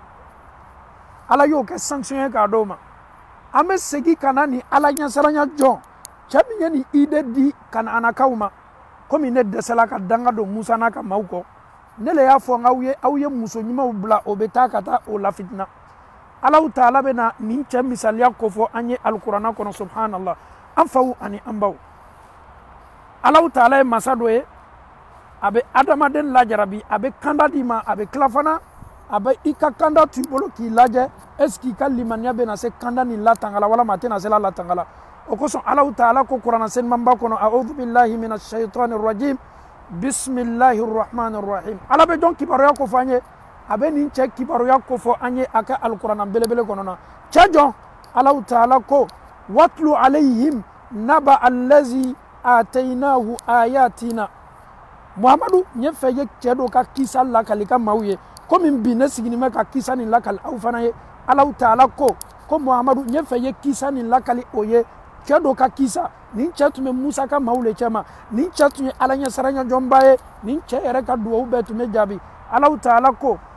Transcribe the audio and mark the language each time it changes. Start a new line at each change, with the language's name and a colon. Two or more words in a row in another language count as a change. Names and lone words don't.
Bambara: ala y'o kɛ sanction ye k'a d'o ma an bɛ segin ka na ni ala ɲɛsiranya jɔn cɛ min ye nin idée di Kananakaw ma komi ne dɛsɛla ka danga don Musa n'a ka maaw kɔ ne le y'a fɔ aw ye muso ɲumanw bila o bɛ taa ka taa o lafitina Alahu Taala bɛ na nin cɛ misaliya kofɔ an ye alikuranɛ kɔnɔ subhanallah an faw ani an baw Alahu Taala ye masa dɔ ye a bɛ adamaden lajarabi a bɛ kanda d'i ma a bɛ tila fana a bɛ i ka kanda to i bolo k'i lajɛ est-ce que i ka limaniya bɛ na se kanda nin latanga la walama a tɛna se la latanga la o kosɔn Alahu Taala ko kuranɛ senimanba kɔnɔ
Arabic: أعوذ بالله من الشيطان الرجيم بسم الله الرحمن الرحيم
Bambara: ala bɛ jɔn kibaruya ko fɔ an ye a bɛ nin cɛ kibaruya ko fɔ an ye a ka alikuranɛ belebele kɔnɔ na cɛ jɔn Alahu Taala ko
Arabic: واتل عليهم نبأ الذي آتيناه آياتنا
Bambara: Muhammadu n ye fɛ ye cɛ dɔ ka kisa lakali ka maaw ye komi bi ne sigini bɛ ka kisa nin lakali aw fana ye Alahu Taala ko Muhammadu n ye fɛ ye kisa nin lakali o ye cɛ dɔ ka kisa nin cɛ tun bɛ Musa ka maaw le cɛ ma nin cɛ tun ye ala ɲɛsiranya jɔnba ye nin cɛ yɛrɛ ka duwawu bɛɛ tun bɛ jaabi Alahu Taala ko